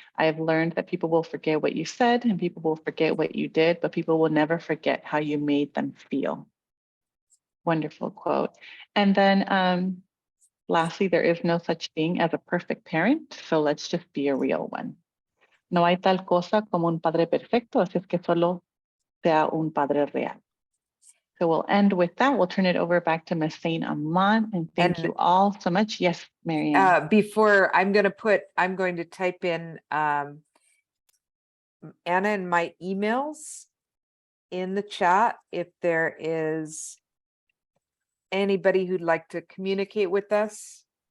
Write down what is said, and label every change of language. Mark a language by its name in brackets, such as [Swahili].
[English] I have learned that people will forget what you said and people will forget what you did, but people will never forget how you made them feel. Wonderful quote. And then lastly, there is no such thing as a perfect parent, so let's just be a real one. [Spanish] No hay tal cosa como un padre perfecto, así es que solo sea un padre real. [English] So we'll end with that. We'll turn it over back to Ms. Saint Amant, and thank you all so much. Yes, Marianne. Before I'm going to type in Anna and my emails in the chat if there is anybody who'd like to communicate with us.